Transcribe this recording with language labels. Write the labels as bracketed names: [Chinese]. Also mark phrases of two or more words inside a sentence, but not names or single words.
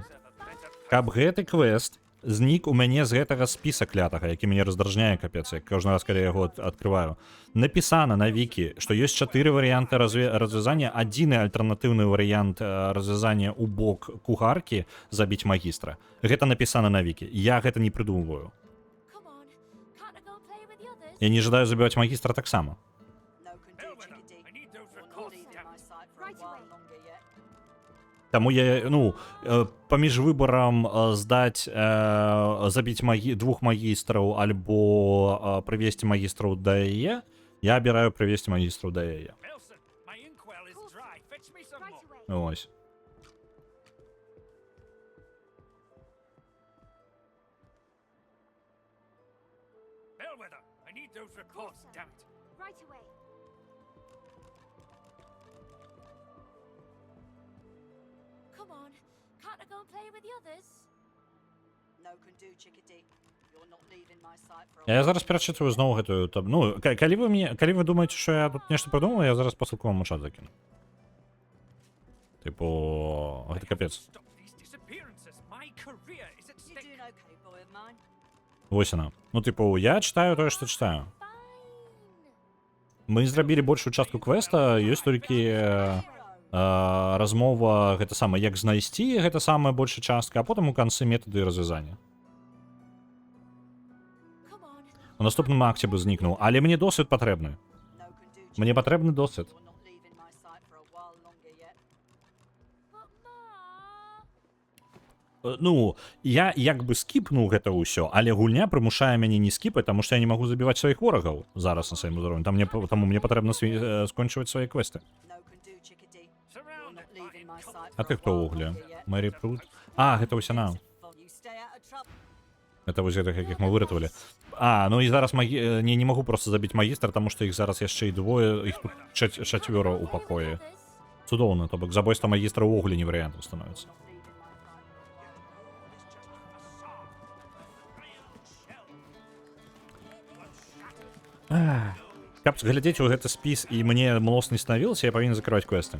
[Belarusian] Каб гэты квест знік у мяне з гэтага спіса клятага, які мяне раздражняе, капец, як кожны раз, калі я яго адкрываю. Напісана на вікі, што ёсць 4 варыянты развязання. Адзіны альтэрнатыўны варыянт развязання ў бок кухаркі забіць магістра. Гэта напісана на вікі. Я гэта не прыдумваю. [English] Come on, can't I go play with the others? [Belarusian] Я не жадаю забіваць магістра таксама. [English] No can do, chickadee. I need those You're not records, leaving damn my it. sight for a Right while away. longer yet. [Belarusian] Таму я, паміж выбарам здаць, забіць двух магістраў альбо прывесці магістраў да яе, я абіраю прывесці магістраў да яе. [English] Elson, my inkwell is dry. Fetch me some Right more. away. [Ukrainian] Ось. [English] Bellwether, I need those reports, sir. damn it. Right away. Come on, can't I go and play with the others? No can do, chickadee. You're not leaving my sight for a [Belarusian] Я [English] while. [Belarusian] зараз перачытваю зноў гэтую таб... Ну, калі вы думаеце, што я тут нешта прыдумаў, я зараз пасылку вам у чат закіну. Типу, гэта капец. [English] Stop these disappearances. My career is at You stake. doing okay, boy of mine? [Belarusian] Вось яна. Ну, типу, я читаю тое, што читаю. [English] Fine. [Belarusian] Мы зрабілі большую частку квеста, ёсць толькі размова, гэта самае, як знайсці, гэта самая большая частка, а потым у канцы метады развязання. [English] Come on. [Belarusian] У наступным акце бы знікнуў, але мне досвед патрэбны. [English] No can do, [Belarusian] Мне [English] chickadee. [Belarusian] патрэбны досвед. [English] You're not leaving my sight for a while longer yet. But Ma. [Belarusian] Ну, я як бы скіпнуў гэта ўсё, але гульня прымушае мяне не скіпаць, таму што я не магу забіваць сваіх ворагаў зараз на сваім узроўні. Таму мне патрэбна скончваць свае квесты. [English] No can do, chickadee. You're Surrounded not by leaving my sight [Belarusian] А [English] for [Belarusian] ты [English] a [Belarusian] хто [English] while [Belarusian] ўвогуле? [English] longer yet. [Belarusian] Мэри Прут? А, гэта вось яна. [English] You stay out of trouble. [Belarusian] Это вось гэтых, якіх мы выратавалі. Ну і зараз не магу просто забіць магістра, таму што іх зараз яшчэ і двое, іх тут чацвёра ў пакоі. Цудоўна, то бок забойства магістра ўвогуле не варыянтам становіцца. Каб глядзець у гэты спіс і мне млос не станавілася, я павінен закрываць квесты.